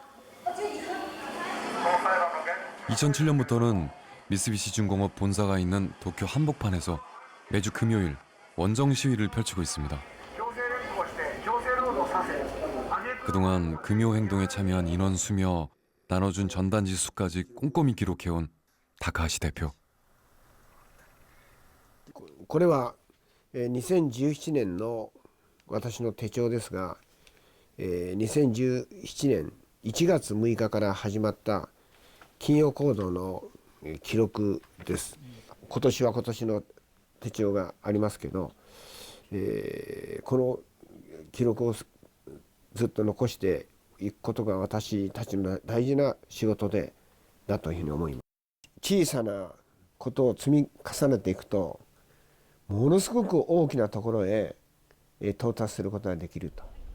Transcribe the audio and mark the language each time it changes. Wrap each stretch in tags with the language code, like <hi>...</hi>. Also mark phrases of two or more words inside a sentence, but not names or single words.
<ko>2007년부터는 미쓰비시 중공업 본사가 있는 도쿄 한복판에서 매주 금요일 원정 시위를 펼치고 있습니다. 그동안 금요 행동에 참여한 인원 수며 나눠준 전단지 수까지 꼼꼼히 기록해온 다카하시 대표.</ko> <ja>これは2017年の私の手帳ですが、2017年1月6日から始まった金曜行動の記録です。今年は今年の手帳がありますけど、この記録をずっと残していくことが私たちの大事な仕事だというふうに思います。小さなことを積み重ねていくとものすごく大きなところへ到達することができると。</ja>